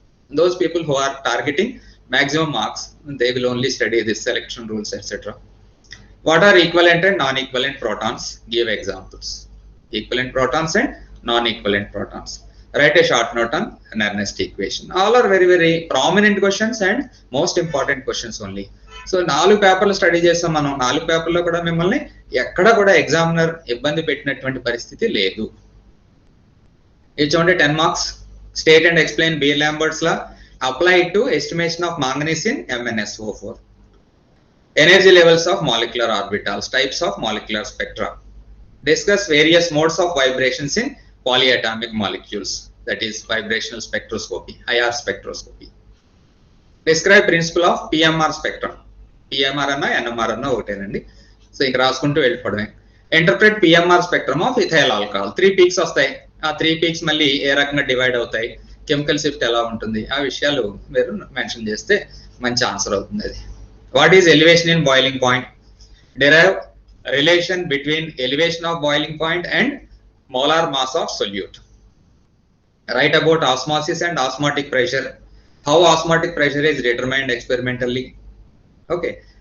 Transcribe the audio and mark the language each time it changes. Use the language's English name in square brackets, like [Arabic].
[English] Those people who are targeting maximum marks, they will only study this selection rules, etc. What are equivalent and non-equivalent protons? Give examples. Equivalent protons and non-equivalent protons. Write a short note on Nernst equation. All are very, very prominent questions and most important questions only. [Telugu] So 4 పేపర్లు study చేస్తాం మనం. 4 పేపర్లో కూడా మిమ్మల్ని ఎక్కడ కూడా examiner ఇబ్బంది పెట్టినటువంటి పరిస్థితి లేదు. ఇది చూడండి 10 marks. [English] State and explain Beer-Lambert's law. Apply it to estimation of manganese in MnSO4. Energy levels of molecular orbitals, types of molecular spectra. Discuss various modes of vibrations in polyatomic molecules, that is vibrational spectroscopy, IR spectroscopy. Describe principle of PMR spectrum. [Telugu] PMR అన్న NMR అన్న ఒకటేనండి. So ఇంక రాసుకుంటూ వెళ్ళిపోవడమే. [English] Interpret PMR spectrum of ethyl alcohol. [Telugu] 3 peaks వస్తాయి. ఆ 3 peaks మళ్ళీ ఏ రకంగా డివైడ్ అవుతాయి, కెమికల్ షిఫ్ట్ ఎలా ఉంటుంది, ఆ విషయాలు మీరు మెన్షన్ చేస్తే మంచి ఆన్సర్ అవుతుంది అది. [English] What is elevation in boiling point? Derive relation between elevation of boiling point and molar mass of solute. Write about osmosis and osmotic pressure. How osmotic pressure is determined experimentally. Okay.